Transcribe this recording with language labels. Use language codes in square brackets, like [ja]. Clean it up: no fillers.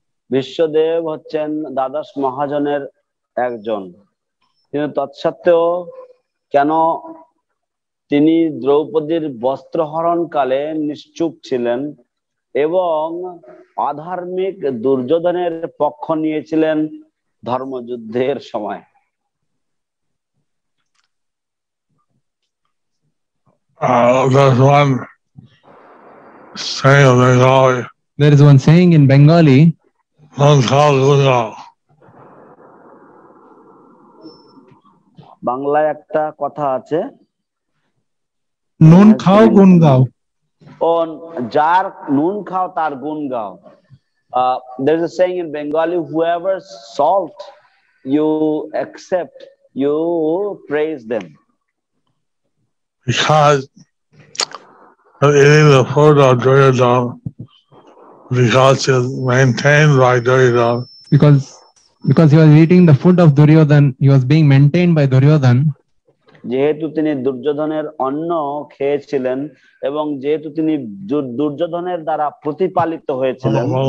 [bn] বিশ্বদেব হচ্ছেন দ্বাদশ মহাজনের একজন, কিন্তু তৎসত্ত্বেও কেন তিনি দ্রৌপদীর বস্ত্রহরণ কালে নিশ্চুপ ছিলেন এবং অধার্মিক দুর্যোধনের পক্ষ নিয়েছিলেন ধর্মযুদ্ধের সময়? [en] There's one saying in Bengali, There is one saying in Bengali, [bn] "Non khao gunga." বাংলায় একটা কথা আছে, "Nun khao gun gao." ও যার নুন খাও তার গুণ গাও। [en] There's a saying in Bengali, whoever salt you accept, you praise them. Because of eating the food of Duryodhana, because it's maintained by Duryodhana, Because he was eating the food of Duryodhan, he was being maintained by Duryodhan. [bn] যেহেতু তিনি দুর্যোধনের অন্ন খেয়েছিলেন এবং যেহেতু তিনি দুর্যোধনের দ্বারা প্রতিপালিত হয়েছিলেন,